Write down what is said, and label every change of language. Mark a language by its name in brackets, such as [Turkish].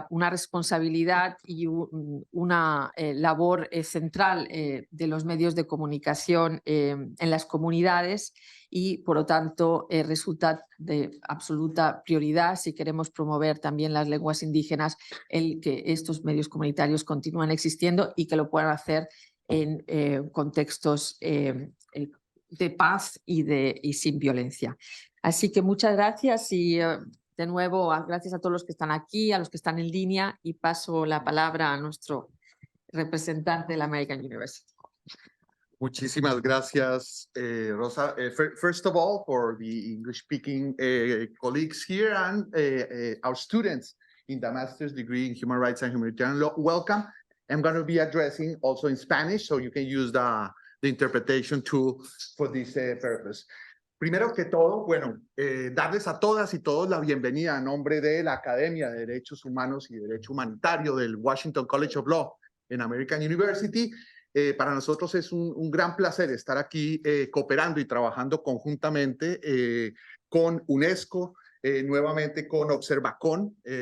[Spanish] responsabilidad y una labor central de los medios de comunicación en las comunidades, y por lo tanto resulta de absoluta prioridad, si queremos promover también las lenguas indígenas, el que estos medios comunitarios continúen existiendo y que lo puedan hacer en contextos de paz y sin violencia. Así que muchas gracias y de nuevo, gracias a todos los que están aquí, a los que están en línea, y paso la palabra a nuestro representante de la American University. Muchísimas gracias, Rosa. [English] First of all, for the English-speaking colleagues here and our students in the master's degree in Human Rights and Humanitarian Law, welcome. I'm going to be addressing also in Spanish, so you can use the interpretation tool for this purpose. [Spanish] Primero que todo, bueno, darles a todas y todos la bienvenida a nombre de la Academia de Derechos Humanos y Derecho Humanitario del Washington College of Law en American University. Para nosotros es un gran placer estar aquí cooperando y trabajando conjuntamente con UNESCO, nuevamente con Observacon.